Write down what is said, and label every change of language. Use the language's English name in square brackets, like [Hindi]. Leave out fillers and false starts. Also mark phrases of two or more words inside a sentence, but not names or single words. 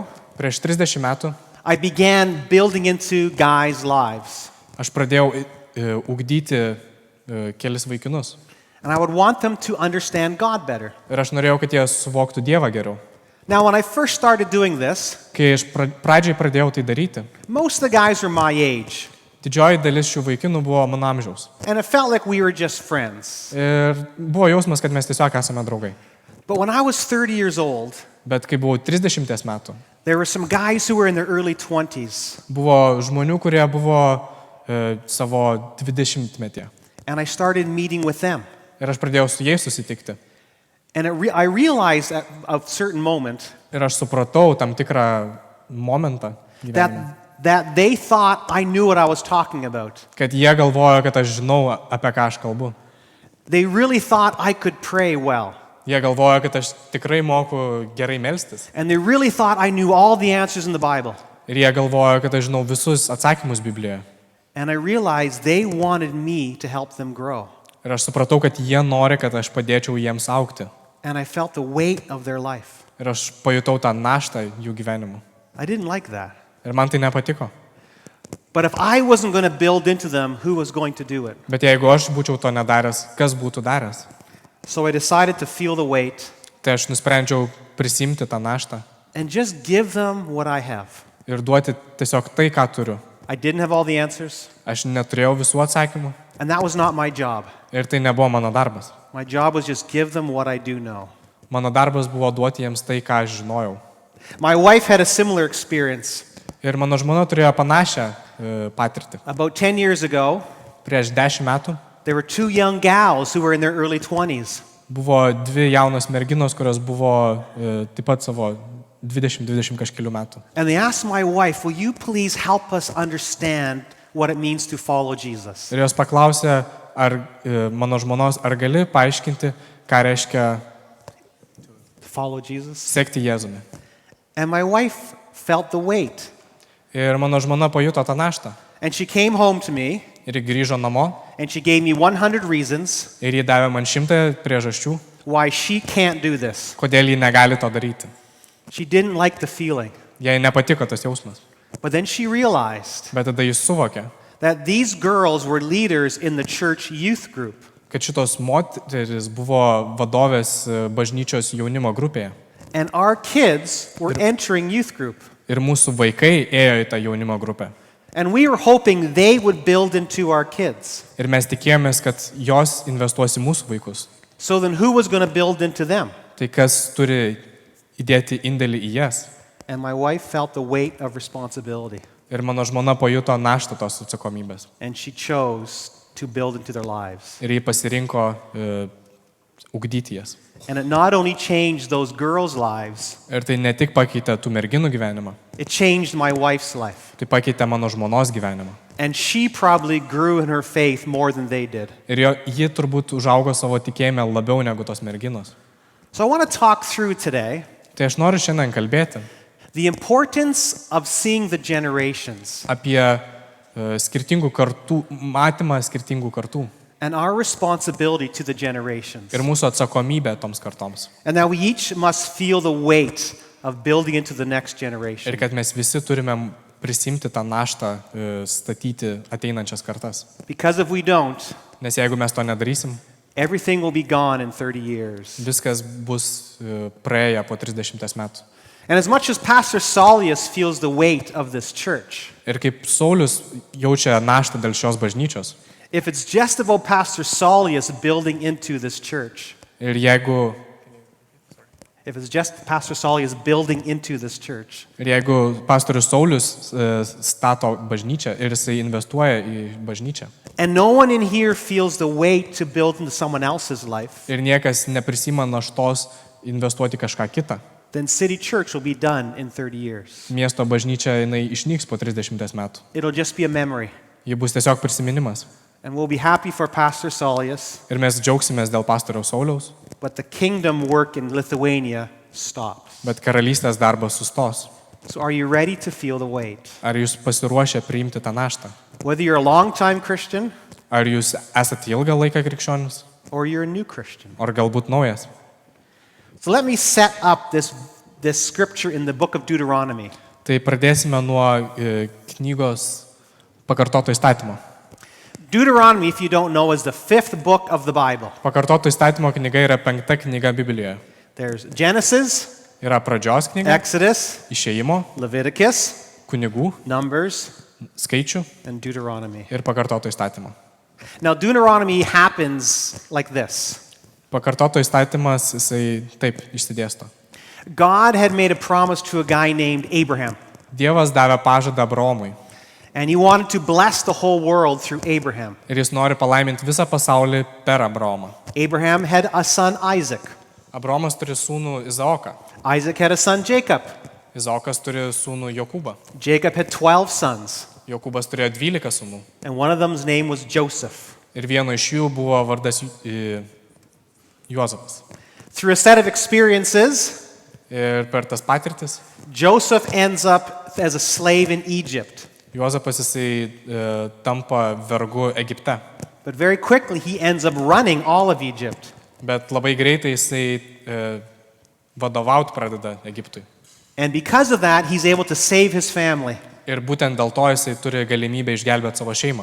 [Lithuanian] Prieš 30 metų [English] I began building into guys' lives. [Lithuanian] aš pradėjau ugdyti kelis vaikinus. [English] And I would want them to understand God better. [Lithuanian] Ir aš norėjau, kad jie suvoktų Dievą geriau. [English] Now, when I first started doing this, [Lithuanian] Kai aš pradžiai pradėjau tai daryti, [English] most of the guys were my age. [Lithuanian] didžioji dalis šių vaikinų buvo mano amžiaus. [English] And it felt like we were just friends. [Lithuanian] Ir buvo jausmas, kad mes tiesiog esame draugai. [English] But when I was 30 years old, [Lithuanian] Bet kai buvau 30 metų, [English] there were some guys who were in their early 20s. [Lithuanian] buvo žmonių, kurie buvo savo 20-metyje. [English] And I started meeting with them. [Lithuanian] Ir aš pradėjau su jais susitikti. [English] And I realized at a certain moment [Lithuanian] Ir aš supratau tam tikrą momentą gyvenime, [English] that they thought I knew what I was talking about. [Lithuanian] kad jie galvojo, kad aš žinau, apie ką aš kalbu. [English] They really thought I could pray well. [Lithuanian] Jie galvojo, kad aš tikrai moku gerai melstis. [English] And they really thought I knew all the answers in the Bible. [Lithuanian] Ir jie galvojo, kad aš žinau visus atsakymus Biblijoje. [English] And I realized they wanted me to help them grow. [Lithuanian] Ir aš supratau, kad jie nori, kad aš padėčiau jiems augti. [English] And I felt the weight of their life. [Lithuanian] Ir aš pajutau tą naštą jų gyvenimu. [English] I didn't like that. [Lithuanian] Ir man tai nepatiko. [English] But if I wasn't going to build into them, who was going to do it? [Lithuanian] Bet jeigu aš būčiau to nedaręs, kas būtų daręs? [English] So I decided to feel the weight [Lithuanian] Tai aš nusprendžiau prisimti tą naštą [English] and just give them what I have. [Lithuanian] ir duoti tiesiog tai, ką turiu. [English] I didn't have all the answers, [Lithuanian] Aš neturėjau visų atsakymų [English] and that was not my job. [Lithuanian] ir tai nebuvo mano darbas. [English] My job was just give them what I do know. [Lithuanian] Mano darbas buvo duoti jiems tai, ką aš žinojau. [English] My wife had a similar experience. [Lithuanian] Ir mano žmona turėjo panašią patirtį. [English] About 10 years ago, [Lithuanian] Prieš 10 metų [English] there were two young gals who were in their early 20s. [Lithuanian] buvo dvi jaunos merginos, kurios buvo taip pat savo 20 kažkelių metų. [English] And they asked my wife, will you please help us understand what it means to follow Jesus? [Lithuanian] Ir jos paklausė, mano žmonos, ar gali paaiškinti, ką reiškia [English] To follow Jesus? [Lithuanian] sekti Jėzumi. [English] And my wife felt the weight. [Lithuanian] Ir mano žmona pajuto tą naštą. [English] And she came home to me [Lithuanian] Ir ji grįžo namo [English] and she gave me 100 reasons [Lithuanian] ir ji davė man 100 priežasčių, [English] why she can't do this. [Lithuanian] kodėl ji negali to daryti. [English] She didn't like the feeling. [Lithuanian] Jai nepatiko tas jausmas. [English] But then she realized [Lithuanian] Bet tada jis suvokė, [English] that these girls were leaders in the church youth group. [Lithuanian] kad šitos moteris buvo vadovės bažnyčios jaunimo grupėje. [English] And our kids were entering youth group. [Lithuanian] Ir mūsų vaikai ėjo į tą jaunimo grupę. [English] And we were hoping they would build into our kids. [Lithuanian] Ir mes tikėjomės, kad jos investuos į mūsų vaikus. [English] So then who was going to build into them? [Lithuanian] Tai kas turi įdėti indėlį į jas? [English] And my wife felt the weight of responsibility. [Lithuanian] Ir mano žmona pajuto naštą tos atsakomybės. [English] And she chose to build into their lives. [Lithuanian] Ir ji pasirinko ugdyti jas. [English] And it not only changed those girls' lives, [Lithuanian] Ir tai ne tik pakeitė tų merginų gyvenimą, [English] it changed my wife's life. [Lithuanian] tai pakeitė mano žmonos gyvenimą. [English] And she probably grew in her faith more than they did. [Lithuanian] Ir ji turbūt užaugo savo tikėjime labiau negu tos merginos. [English] So I want to talk through today [Lithuanian] Tai aš noriu šiandien kalbėti [English] the importance of seeing the generations [Lithuanian] apie skirtingų kartų, matymą skirtingų kartų [English] and our responsibility to the generations. [Lithuanian] ir mūsų atsakomybę toms kartoms. [English] And that we each must feel the weight of building into the next generation. [Lithuanian] Ir kad mes visi turime prisimti tą naštą, statyti ateinančias kartas. [English] Because if we don't, [Lithuanian] Nes jeigu mes to nedarysim, [English] everything will be gone in 30 years. [Lithuanian] viskas bus praėję po 30 metų. [English] And as much as Pastor Saulius feels the weight of this church, [Lithuanian] Ir kaip Saulius jaučia naštą dėl šios bažnyčios, [English] if it's just about Pastor Saulius building into this church, [Lithuanian] ir jeigu [English] Pastor Saulius building into this church, [Lithuanian] pastorius Saulius stato bažnyčią ir jisai investuoja į bažnyčią, [English] and no one in here feels the weight to build into someone else's life, [Lithuanian] ir niekas neprisima naštos investuoti kažką kitą, [English] then City Church will be done in 30 years. [Lithuanian] Miesto bažnyčia jinai išnyks po 30 metų. [English] It'll just be a memory. [Lithuanian] Ji bus tiesiog prisiminimas. [English] And we'll be happy for Pastor Saulius, [Lithuanian] Ir mes džiaugsimės dėl pastoriaus Sauliaus, [English] but the kingdom work in Lithuania stops. [Lithuanian] bet karalystės darbas sustos. [English] So are you ready to feel the weight? [Lithuanian] Ar jūs pasiruošę priimti tą naštą? [English] Whether you're a long-time Christian [Lithuanian] Ar jūs esate ilgą laiką krikščionis, [English] or you're a new Christian. [Lithuanian] ar galbūt naujas? [English] So let me set up this scripture in the book of Deuteronomy. [Lithuanian] Tai pradėsime nuo knygos pakartoto įstatymo. [English] Deuteronomy, if you don't know, is the 5th book of the Bible. [Lithuanian] Pakartoto įstatymo knyga yra 5 knyga Biblijoje. [English] There's Genesis, [Lithuanian] Yra pradžios knyga, [English] Exodus, [Lithuanian] išėjimo, [English] Leviticus, [Lithuanian] kunigų, [English] Numbers, [Lithuanian] skaičių [English] and Deuteronomy. [Lithuanian] ir pakartoto įstatymo. [English] Now, Deuteronomy happens like this. [Lithuanian] Pakartoto įstatymas jisai taip išsidėsto. [English] God had made a promise to a guy named Abraham, [Lithuanian] Dievas davė pažadą Abraomui [English] and he wanted to bless the whole world through Abraham. [Lithuanian] ir jis nori palaiminti visą pasaulį per Abraomą. [English] Abraham had a son, Isaac. [Lithuanian] Abraomas turi sūnų Izaoką, [English] Isaac had a son, Jacob. [Lithuanian] Izaokas turi sūnų Jokūbą, [English] Jacob had 12 sons, [Lithuanian] Jokūbas turėjo 12 sūnų [English] and one of them's name was Joseph. [Lithuanian] ir vieno iš jų buvo vardas Juozapas. [English] Through a set of experiences, [Lithuanian] Ir per tas patirtis [English] Joseph ends up as a slave in Egypt. [Lithuanian] Juozapas jisai tampa vergu Egipte. [English] But very quickly, he ends up running all of Egypt. [Lithuanian] Bet labai greitai jisai vadovauti pradeda Egiptui. [English] And because of that, he's able to save his family [Lithuanian] Ir būtent dėl to jisai turi galimybę išgelbėti savo šeimą